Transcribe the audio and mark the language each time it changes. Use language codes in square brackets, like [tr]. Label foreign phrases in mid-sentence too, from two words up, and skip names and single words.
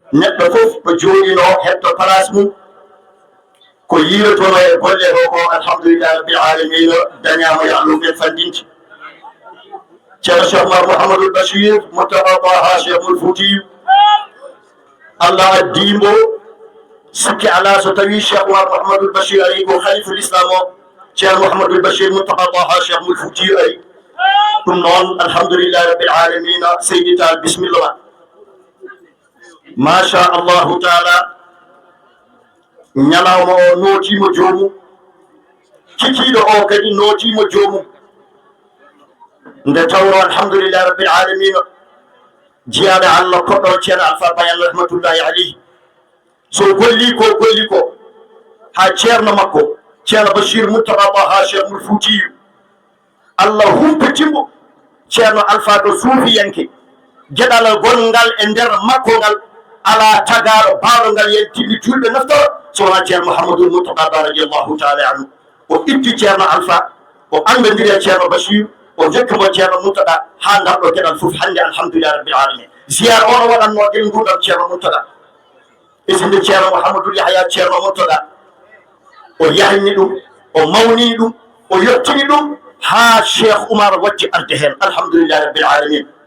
[ff] neɗɗo fof ɗo jooɗino hetto place mum ko yiirotono e golle ɗo ko [ar] الحمد لله رب العالمين [ff] dañama yo Allah ɓen fandinti ceerno cheikh oumar mouhamadoul bachir moustapha taha cheikhul foutiyu Allah addimbo sikki ala so tawi cheikh oumar mouhamadoul bachir ari ko [ar] خليفة الإسلام [ff] o ceerno mouhamadoul bachir moustapha taha cheikhul foutiyu ari ɗum noon [ar] الحمد لله رب العالمين [ff] seydi tal bisimillah [ar] ما شاء الله تعالى [ff] ñalawma o nootimo joomum kikiiɗo o kadi nootimo joomum nde tawno [ar] الحمد لله رب العالمين [ff] jiyaɗo allah koɗɗo ceerno alpha bayan [ar] رحمة الله عليه [ff] so golli ko ha ceerno makko ceerno bachir moustapha taha cheikhul foutiyu allah humpitimo ceerno alpha ɗo suufiyanke geɗal gongal e nder makko ngal ala tagaɗo baaɗo ngal yeltini julɓe naftoro sowona ceerno mouhamadoul moustapha ba [ar] رضي الله تعالى عنه [ff] o itti ceerno alpha o andodiri e ceerno bachir o jokkimo ceerno moutaɗa ha ngarɗo geɗal fof hannde [ar] الحمد لله رب العالمين [ff] ziyara ono waɗanno gel ngurdam ceerno moutaɗa isinde ceerno mouhamadoul yahya ceerno moutaɗa o yahni ɗum o mawni ɗum o yettini ɗum ha cheikh oumar wacci arde hen [ar] الحمد لله رب العالمين